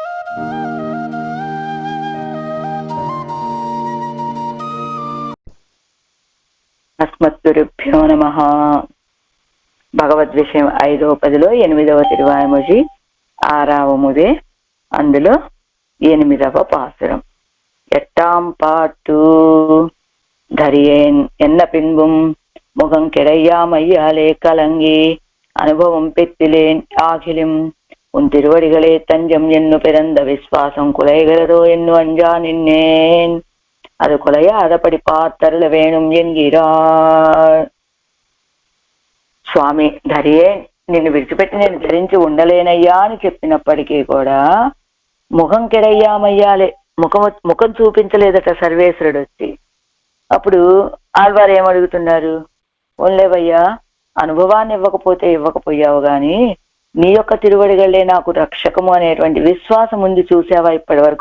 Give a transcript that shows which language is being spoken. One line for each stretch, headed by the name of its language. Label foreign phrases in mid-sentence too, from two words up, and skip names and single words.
Telugu: అస్మద్గురుభ్యో నమః. భగవద్విషయం 5వ పదిలో 8వ తిరువాయమొഴി 6వ ముదే, అందులో 8వ పాసురం.
Tamil: எட்டாம் பாட்டு தரியேன் என்ன பின்பும் முகம் கிடையாமையாலே கலங்கி அனுபவம் பெற்றிலேன் ஆகிலும் உன் திருவடிகளே தஞ்சம் என்னு பிறந்த விஸ்வாசம் குலைகிறதோ என்னு அஞ்சா நின்னேன். அது குலையாதபடி பார்த்தருள வேணும் என்கிறார்.
Telugu: స్వామి ధరియే, నిన్ను విడిచిపెట్టి నేను ధరించి ఉండలేనయ్యా అని చెప్పినప్పటికీ కూడా
Tamil: முகம் கிடையாமையாலே,
Telugu: ముఖం చూపించలేదట సర్వేశ్వరుడు వచ్చి. అప్పుడు ఆళ్వారు ఏమడుగుతున్నారు? ఓన్లేవయ్యా, అనుభవాన్ని ఇవ్వకపోయావు గాని నీ యొక్క తిరువడిగలే నాకు రక్షకము అనేటువంటి విశ్వాసం ఉంది, చూసావా ఇప్పటి వరకు?